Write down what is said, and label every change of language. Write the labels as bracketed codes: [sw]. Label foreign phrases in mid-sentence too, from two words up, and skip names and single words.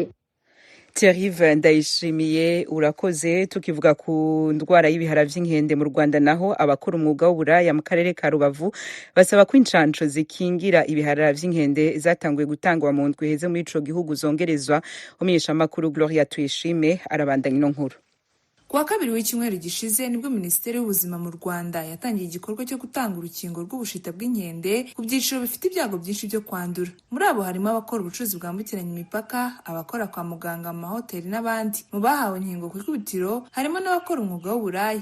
[rn] Thierry Ndayishimiye urakoze. Tukivuga ku ndwara y'ibihara vy'inkende mu Rwanda naho abakora umwuga w'uburaya mu karere ka Rubavu basaba ko incanco zikingira ibihara vy'inkende zatanguye gutangwa mu ndwi heze muri ico gihugu zongerezwa. Umenyesha makuru Gloria Tuyishime arabandanya ino nkuru. [rw] Kuwa kabiri w'icyumweru gishize nibwo Minisiteri y'Ubuzima mu Rwanda yatangiye igikorwa cyo gutanga urukingo rw'ubushita bw'inkende ku byiciro bifite ibyago byinshi byo kwandura. Muri abo harimo abakora ubucuruzi bwambukiranya imipaka, abakora kwa muganga mu mahoteli n'abandi. Mu bahawe inkingo ku ikubitiro harimo n'abakora umwuga w'uburaya.